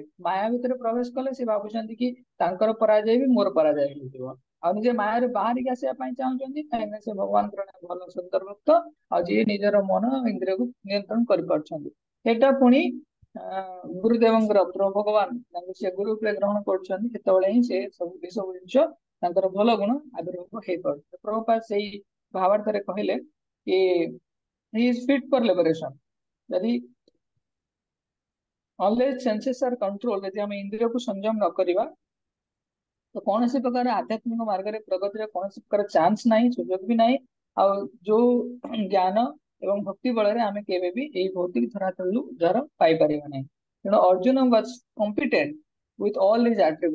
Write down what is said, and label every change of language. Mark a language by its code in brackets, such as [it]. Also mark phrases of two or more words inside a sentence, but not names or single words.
[or] ମାୟା ଭିତରେ ପ୍ରବେଶ କଲେ ସେ ଭାବୁଛନ୍ତି କି ତାଙ୍କର ପରାଜୟ ବି ମୋର ପରାଜୟ ହେଇଯିବ, ଆଉ ନିଜେ ମାୟାରୁ ବାହାରିକି ଆସିବା ପାଇଁ ଚାହୁଁଛନ୍ତି, କାହିଁକିନା ସେ ଭଗବାନଙ୍କର ଭଲ ସୁନ୍ଦର ଭକ୍ତ, ଆଉ ଯିଏ ନିଜର ମନ ଇନ୍ଦ୍ରିୟକୁ ନିୟନ୍ତ୍ରଣ କରିପାରୁଛନ୍ତି। ସେଇଟା ପୁଣି ଗୁରୁଦେବଙ୍କର ଭଗବାନ ତାଙ୍କୁ ସେ ଗୁରୁ ରୂପେ ଗ୍ରହଣ କରୁଛନ୍ତି, ସେତେବେଳେ ହିଁ ସେ ସବୁ ଏସବୁ ଜିନିଷ ତାଙ୍କର ଭଲ ଗୁଣ ଆବିର୍ଭାବ ହେଇପାରୁଛି। ପ୍ରଭୁପାଦ ସେଇ ଭାବାର୍ଥରେ କହିଲେ କି [en] he is fit for liberation। ଯଦି unless senses are control, [or] ଯଦି ଆମେ ଇନ୍ଦ୍ରିୟକୁ ସଂଯମ ନ କରିବା ତ କୌଣସି ପ୍ରକାର ଆଧ୍ୟାତ୍ମିକ ମାର୍ଗରେ ପ୍ରଗତିର କୌଣସି ପ୍ରକାର ଚାନ୍ସ ନାହିଁ, ସୁଯୋଗ ବି ନାହିଁ। ଆଉ ଯୋଉ ଜ୍ଞାନ ଏବଂ ଭକ୍ତି ବଳରେ ଆମେ କେବେ ବି ଏଇ ଭୌତିକ ଧରାତଳରୁ ଉଦ୍ଧାର ପାଇପାରିବା ନାହିଁ। [en] ତେଣୁ ଅର୍ଜୁନ was competent with all his attribute.